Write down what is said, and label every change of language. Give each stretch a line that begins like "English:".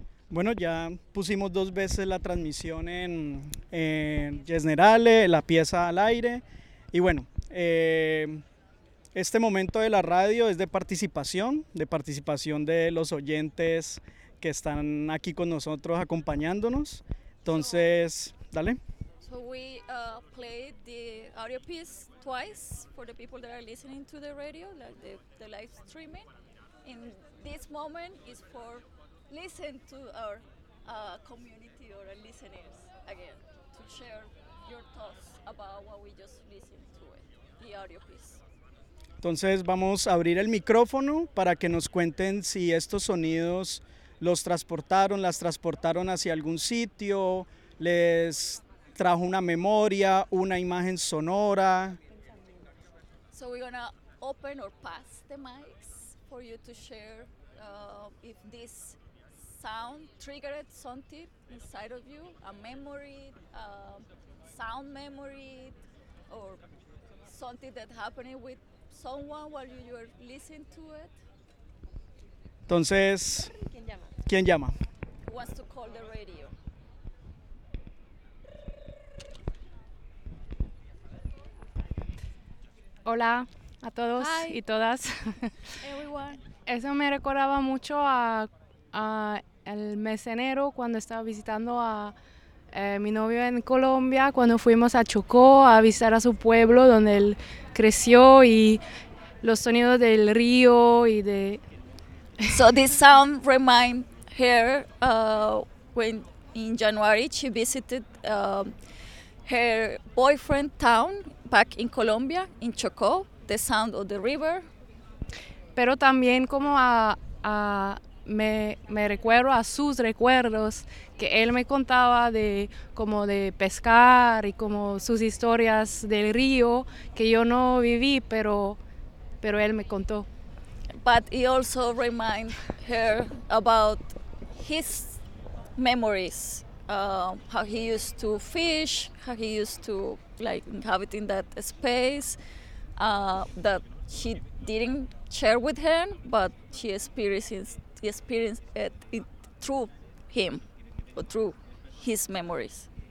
Spanish: Bueno, ya pusimos dos veces la transmisión en Yesnerale, la pieza al aire. Y bueno, este momento de la radio es de participación de los oyentes que están aquí con nosotros acompañándonos. Entonces, dale.
English: So we played the audio piece twice for the people that are listening to the radio, like the live streaming. In this moment is for listen to our community or our listeners again to share your thoughts about what we just listened to it, the audio piece.
Spanish: Entonces vamos a abrir el micrófono para que nos cuenten si estos sonidos los transportaron, las transportaron hacia algún sitio, les trajo una memoria, una imagen sonora.
English: So we're gonna open or pass the mics for you to share if this sound triggered something inside of you, a memory, sound memory, or something that happened with someone while you were listening to it.
Spanish: Entonces, ¿quién llama?
English: Who wants to call the radio?
Spanish: Hola a todos.
English: Hi.
Spanish: Y todas.
English: Everyone.
Spanish: Eso me recordaba mucho a el mes de enero, cuando estaba visitando a mi novio en Colombia, cuando fuimos a Chocó a visitar a su pueblo donde él creció, y los sonidos del río y de...
English: So this sound remind her when in January she visited her boyfriend town back in Colombia, in Chocó, the sound of the river.
Spanish: Pero también como a Me recuerdo a sus recuerdos que él me contaba de como de pescar y como sus historias del río que yo no viví, pero él me contó.
English: but he also remind her about his memories, how he used to fish, how he used to like inhabit in that space that he didn't share with her, but she experienced it through him, or through his memories.